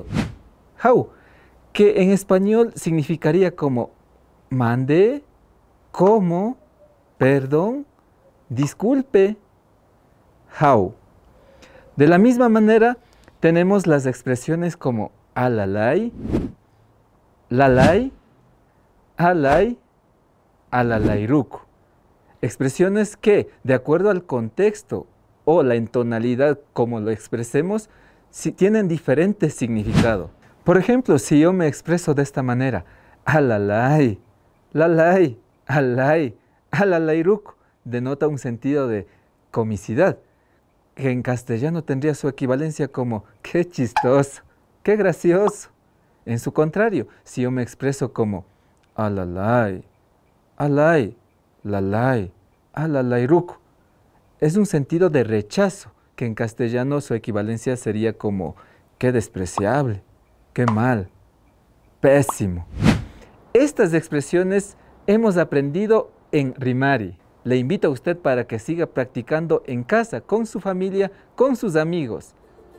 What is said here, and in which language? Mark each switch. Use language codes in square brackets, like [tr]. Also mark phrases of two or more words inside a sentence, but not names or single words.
[es] How, que en español significaría como mande, como, perdón, disculpe. How. De la misma manera, tenemos las expresiones como alalay, lalay, alay, alalayruco. Expresiones que, de acuerdo al contexto o la entonalidad como lo expresemos, tienen diferente significado. Por ejemplo, si yo me expreso de esta manera, [qu] alalay, lalay, alay, alalayruco, [es] denota un sentido de comicidad, que en castellano tendría su equivalencia como qué chistoso, qué gracioso. En su contrario, si yo me expreso como alalay, alay, lalay, alalayruco, es un sentido de rechazo, que en castellano su equivalencia sería como qué despreciable, qué mal, pésimo. Estas expresiones hemos aprendido en Rimari. Le invito a usted para que siga practicando en casa, con su familia, con sus amigos.